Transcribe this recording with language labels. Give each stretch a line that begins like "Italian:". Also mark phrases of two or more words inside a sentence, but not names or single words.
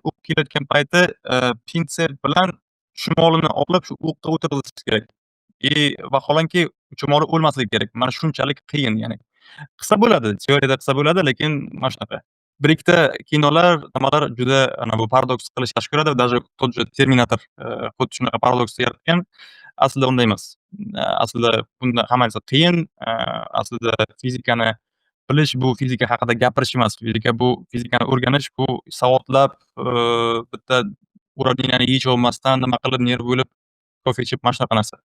Uzbek: O'q kelayotgan paytda pinset bilan chumolini olib shu o'qqa o'tirgizishingiz kerak. Vaholanki chumoli o'lmasligi kerak. Mana shunchalik qiyin, ya'ni. Qisqa bo'ladi, teoriyada qisqa bo'ladi, lekin mana shunaqa. Bir ikkita kinolar, nimalar juda ana bu paradoks qilish yaxshi ko'radi.
Russian: Даже tот же
Uzbek: Terminator xuddi shunaqa paradoks yaratgan. Aslida unday emas. Aslida bunda hammasi qiyin. Aslida fizikani bilish bu fizika haqida gapirish emas. Bu fizikani o'rganish, bu savodlab bitta ularni hech bo'lmasdan nima qilib nerv bo'lib kofe ichib mana shunaqa narsa.